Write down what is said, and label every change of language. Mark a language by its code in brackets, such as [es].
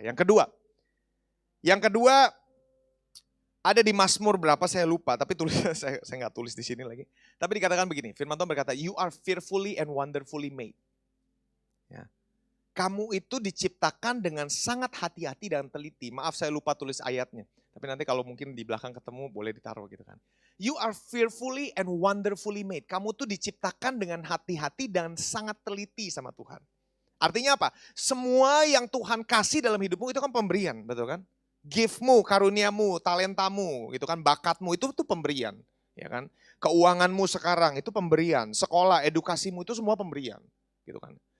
[id] Yang kedua ada di Mazmur berapa saya lupa, tapi saya nggak tulis di sini lagi. Tapi dikatakan begini, firman Tuhan berkata, [en] you are fearfully and wonderfully made. [id] Ya. Kamu itu diciptakan dengan sangat hati-hati dan teliti. Maaf saya lupa tulis ayatnya. Tapi nanti kalau mungkin di belakang ketemu boleh ditaruh gitu kan. [en] You are fearfully and wonderfully made. [id] Kamu tuh diciptakan dengan hati-hati dan sangat teliti sama Tuhan. Artinya apa? Semua yang Tuhan kasih dalam hidupmu itu kan pemberian, betul kan? Gift-mu, karuniamu, talentamu, gitu kan, bakatmu itu tuh pemberian, ya kan? Keuanganmu sekarang itu pemberian, sekolah, edukasimu itu semua pemberian, gitu kan?